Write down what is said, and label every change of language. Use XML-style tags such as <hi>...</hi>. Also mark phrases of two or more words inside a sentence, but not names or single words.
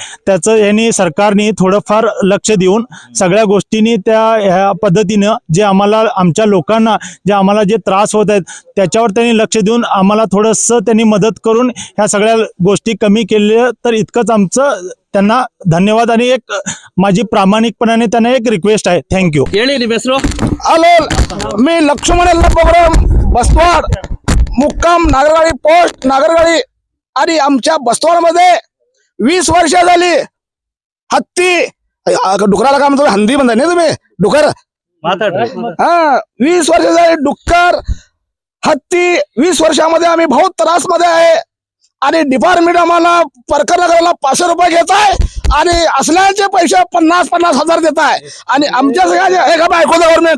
<mr>त्याचं यांनी सरकारने थोडंफार लक्ष देऊन सगळ्या गोष्टींनी ह्या पद्धतीनं जे आम्हाला आमच्या लोकांना जे आम्हाला जे त्रास होत आहेत त्याच्यावर त्यांनी लक्ष देऊन आम्हाला थोडंसं त्यांनी मदत करून ह्या सगळ्या गोष्टी कमी केल्या तर इतकंच आमचं त्यांना धन्यवाद आणि एक माझी प्रामाणिकपणाने त्यांना एक रिक्वेस्ट आहे. थँक्यू.</mr> <kn>ಹೇಳಿ ನಿಮ್ಮ ಹೆಸರು?</kn> <mr>हॅलो, मी लक्ष्मण यल्ला प्रोग्राम बसवाड मुक्काम नागरगाडी पोस्ट नागरगाडी आणि आमच्या बसवाडमध्ये 20 वर्ष झाली हत्ती डुकराला काय म्हणतो हंदी म्हणताय ना तुम्ही डुकर हा 20 वर्ष झाली डुक्कर हत्ती 20 वर्षामध्ये आम्ही बहुत त्रास मध्ये आहे आणि डिपार्टमेंट आम्हाला प्रकरण करायला 500 रुपये घेत आहे आणि असल्याचे पैसे 50,000 हजार देत आहे आणि आमच्या सगळ्या हे का ऐकू गव्हर्नमेंट.</mr>